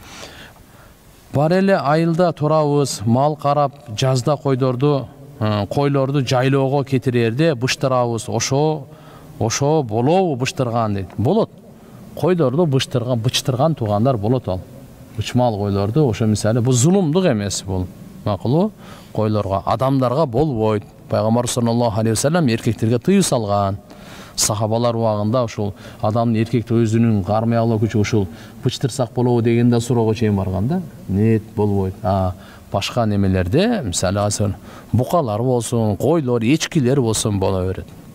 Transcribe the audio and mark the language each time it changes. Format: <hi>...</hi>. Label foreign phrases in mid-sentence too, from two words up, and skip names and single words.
<ky>Бар эле айылда турабыз, мал карап, жазда койлорду жайлоого кетирерде быштырабыз. Ошо болобу быштырган дейт. Болот. Койлорду быштырган туугандар болот ал. Бычмал койлорду, ошо мисалы бул зулумдук эмес бул. Макулу койлорго, адамдарга болбойт. Пайгамбар</ky> <ar>صلى الله عليه وسلم</ar> <ky>эркектерге тыюу салган. Сахабалар убагында ушул адамдын эркекти өзүнүн кармай алуу күчү ушул бычтырсак болобу дегенде суроого чейин барган да. Нет, болбойт. Башка немелерде, мисалы букалар болсун, койлор, эчкилер болсун боло берет.</ky>